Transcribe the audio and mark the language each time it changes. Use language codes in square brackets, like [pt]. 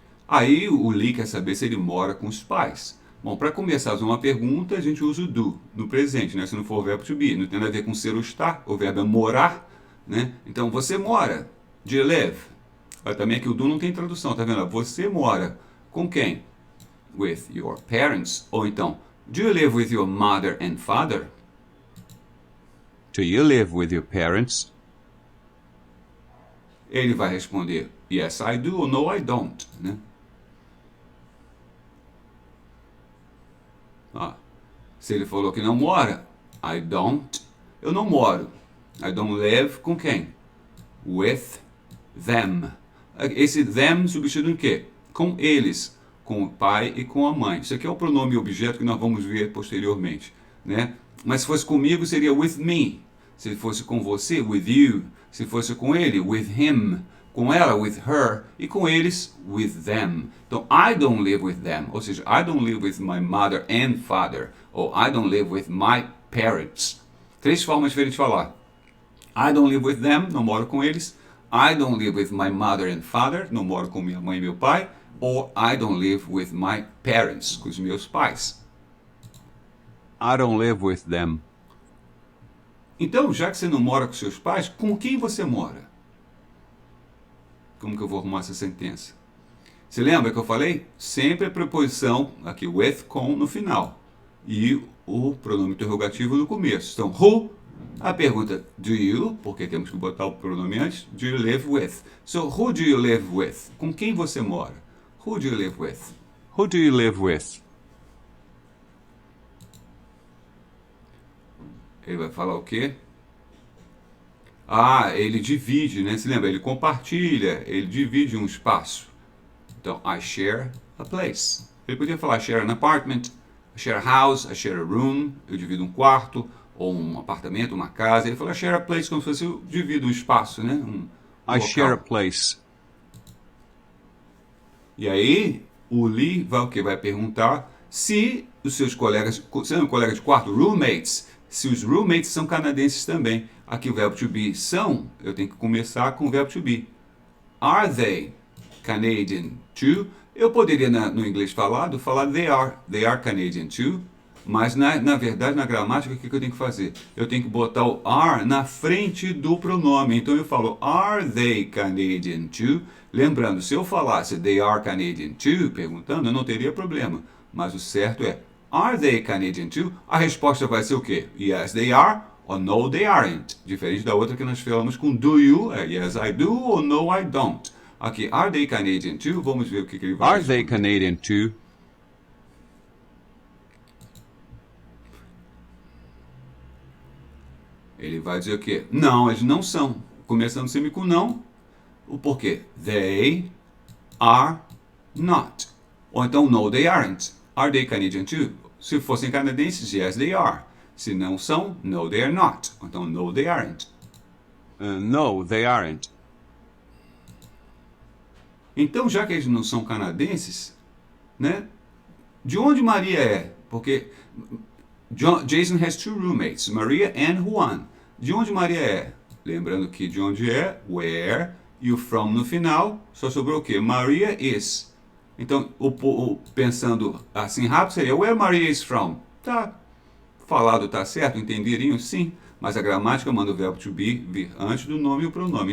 [pt] Aí o Lee quer saber se ele mora com os pais. Bom, para começar a fazer uma pergunta, a gente usa o do no presente, né? Se não for o verbo to be. Não tem nada a ver com ser ou estar. O verbo é morar, né? Então, você mora. [en] Do you live? [pt] Também aqui o do não tem tradução, tá vendo? Você mora com quem? [en] With your parents. [pt] Ou então, [en] do you live with your mother and father? Do you live with your parents? [pt] Ele vai responder [en] yes, I do ou no, I don't, né? [pt] Ó, se ele falou que não mora, [en] I don't, [pt] eu não moro. [en] I don't live [pt] com quem? [en] With them. [pt] Esse them substitui o quê? Com eles, com o pai e com a mãe. Isso aqui é o pronome objeto que nós vamos ver posteriormente, né? Mas se fosse comigo seria [en] with me. [pt] Se fosse com você, [en] with you. [pt] Se fosse com ele, [en] with him. [pt] Com ela, [en] with her. [pt] E com eles, [en] with them. Então, I don't live with them. [pt] Ou seja, [en] I don't live with my mother and father. Ou I don't live with my parents. [pt] 3 formas diferentes de falar. [en] I don't live with them, [pt] não moro com eles. [en] I don't live with my mother and father, [pt] não moro com minha mãe e meu pai. [en] Ou I don't live with my parents, [pt] com os meus pais. [en] I don't live with them. [pt] Então, já que você não mora com seus pais, com quem você mora? Como que eu vou arrumar essa sentença? Você lembra que eu falei? Sempre a preposição, aqui with, com, no final. E o pronome interrogativo no começo. Então, who? A pergunta, [en] do you? [pt] Porque temos que botar o pronome antes. [en] Do you live with? So, who do you live with? [pt] Com quem você mora? [en] Who do you live with? Who do you live with? [pt] Ele vai falar o quê? Ah, ele divide, né? Se lembra? Ele compartilha, ele divide um espaço. [en] Então, I share a place. [pt] Ele podia falar [en] share an apartment, I share a house, I share a room. [pt] Eu divido um quarto, ou um apartamento, uma casa. Ele fala [en] share a place [pt] como se fosse eu divido um espaço, né? [en] I share a place. [pt] E aí, o Lee vai o quê? Vai perguntar se os seus colegas, sendo colegas de quarto, roommates, se os roommates são canadenses também. Aqui o verbo to be são, eu tenho que começar com o verbo to be. [en] Are they Canadian too? [pt] Eu poderia no inglês falar [en] they are Canadian too, [pt] mas na verdade, na gramática, o que eu tenho que fazer? Eu tenho que botar o are na frente do pronome. Então eu falo, [en] are they Canadian too? [pt] Lembrando, se eu falasse [en] they are Canadian too, [pt] perguntando, eu não teria problema. Mas o certo é, [en] are they Canadian too? [pt] A resposta vai ser o quê? [en] Yes, they are, ou no, they aren't. [pt] Diferente da outra que nós falamos com do you, é [en] yes, I do, [pt] ou [en] no, I don't. Aqui, are they Canadian too? [pt] Vamos ver o que ele vai [en] Are [pt] responder. [en] they Canadian too? [pt] Ele vai dizer o quê? Não, eles não são. Começando sempre com não. O porquê? [en] They are not. [pt] Ou então, [en] no, they aren't. Are they Canadian too? [pt] Se fossem canadenses, [en] yes, they are. [pt] Se não são, [en] no, they are not. [pt] Ou então, [en] no, they aren't. No, they aren't. [pt] Então, já que eles não são canadenses, né? De onde Maria é? [en] Porque Jason has 2 roommates, Maria and Juan. [pt] De onde Maria é? Lembrando que de onde é, where, e o from no final, só sobrou o quê? [en] Maria is. [pt] Então, pensando assim rápido, seria [en] where Maria is from. [pt] Tá falado, tá certo? Entenderiam? Sim. Mas a gramática manda o verbo to be vir antes do nome e o pronome.